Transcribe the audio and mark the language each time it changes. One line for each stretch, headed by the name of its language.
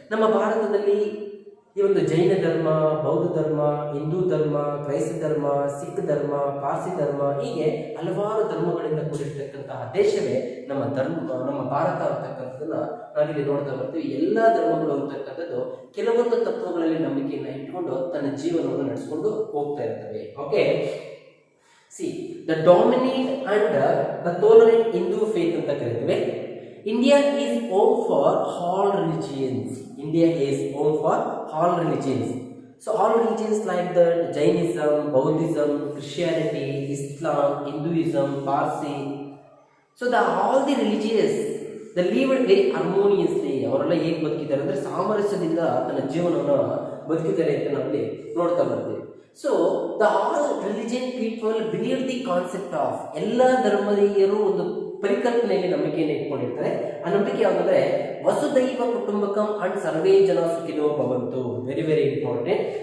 Kannada: ನಮ್ಮ ಭಾರತದಲ್ಲಿ ಈ ಒಂದು ಜೈನ ಧರ್ಮ, ಬೌದ್ಧ ಧರ್ಮ, ಹಿಂದೂ ಧರ್ಮ, ಕ್ರೈಸ್ತ ಧರ್ಮ, ಸಿಖ್ ಧರ್ಮ, ಪಾರ್ಸಿ ಧರ್ಮ, ಹೀಗೆ ಹಲವಾರು ಧರ್ಮಗಳಿಂದ ಕೂಡಿರ್ತಕ್ಕಂತಹ ದೇಶವೇ ನಮ್ಮ ಭಾರತ ಅಂತಕ್ಕಂಥದ್ದನ್ನ ನಾವಿಲ್ಲಿ ನೋಡ್ತಾ ಬರ್ತೀವಿ. ಎಲ್ಲ ಧರ್ಮಗಳು ಅಂತಕ್ಕಂಥದ್ದು ಕೆಲವೊಂದು ತತ್ವಗಳಲ್ಲಿ ನಂಬಿಕೆಯನ್ನು ಇಟ್ಕೊಂಡು ತನ್ನ ಜೀವನವನ್ನು ನಡೆಸಿಕೊಂಡು ಹೋಗ್ತಾ ಇರ್ತವೆ.
English: okay, the dominate and the tolerant Hindu faith
Kannada: ಅಂತ ಕರೀತೀವಿ.
English: India is home for all religions. India is home for all religions. So all religions like the Jainism, Buddhism, Christianity, Islam, Hinduism, Parsi. So all the religious, they lived very harmoniously.
Kannada: ಅವರೆಲ್ಲ ಹೇಗೆ ಬದುಕಿದ್ದಾರೆ ಅಂದರೆ ಸಾಮರಸ್ಯದಿಂದ ತನ್ನ ಜೀವನವನ್ನು ಬದುಕಿದ್ದಾರೆ ಅಂತ ನಾವಿಲ್ಲಿ ನೋಡ್ತಾ ಬರ್ತೀವಿ.
English: so all religion people believe the concept of,
Kannada: ಎಲ್ಲ ಧರ್ಮೀಯರು ಒಂದು ಪರಿಕಲ್ಪನೆಯಲ್ಲಿ ನಂಬಿಕೆಯನ್ನು ಇಟ್ಕೊಂಡಿರ್ತಾರೆ. ಆ ನಂಬಿಕೆ ಯಾವುದಂದ್ರೆ
Sanskrit: ವಸುದೈವ ಕುಟುಂಬಕಂ
Kannada: ಅಂಡ್
Sanskrit: ಸರ್ವೇ ಜನ ಸುಖಿನೋ ಭವಂತು.
English: Very very important.